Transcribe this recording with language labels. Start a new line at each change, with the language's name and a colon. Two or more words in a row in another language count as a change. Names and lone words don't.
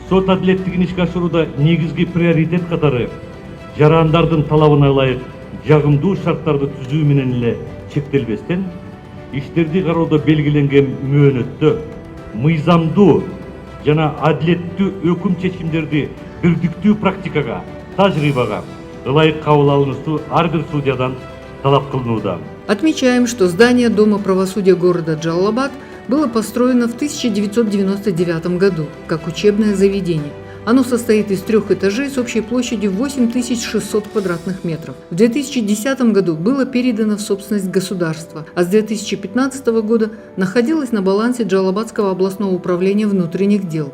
Kyrgyz: Сот адилеттигин ишке ашырууда негизги приоритет катары жарандардын талабына ылайык жагымдуу шарттарды түзүү менен эле чектелбестен, иштерди кароодо белгиленген мөөнөттө мыйзамдуу жана адилеттүү өкүм чечимдерди бирдиктүү практикага, тажрыйбага ылайык кабыл алынышты ар бир судьядан талап кылынууда.
Russian: Отмечаем, что здание Дома правосудия города Джалалабад было построено в 1999 году как учебное заведение. Оно состоит из 3 этажей с общей площадью 8600 квадратных метров. В 2010 году было передано в собственность государства, а с 2015 года находилось на балансе Джалалабадского областного управления внутренних дел.